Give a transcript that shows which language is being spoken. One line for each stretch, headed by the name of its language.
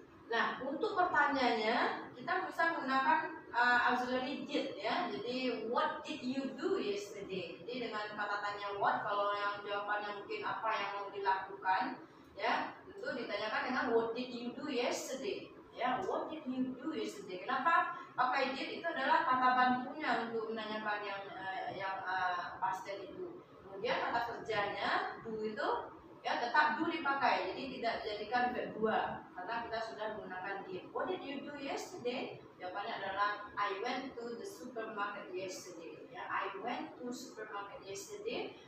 Indonesian: Nah, untuk pertanyaannya kita bisa menggunakan auxiliary did, ya.
English: Jadi what did you do yesterday?
Indonesian: Jadi dengan kata tanya what, kalau yang jawabannya mungkin apa yang mau dilakukan, ya, itu ditanyakan dengan
English: what did you do yesterday? Ya, what did you do yesterday?
Indonesian: Kenapa pakai did? Itu adalah kata bantunya untuk menanyakan yang past tense itu. Kemudian kata kerjanya do itu, ya, tetap do dipakai, jadi tidak dijadikan verb 2 karena kita sudah menggunakan did.
English: What did you do yesterday?
Indonesian: Jawabannya adalah
English: I went to the supermarket yesterday. Ya, I went to supermarket yesterday.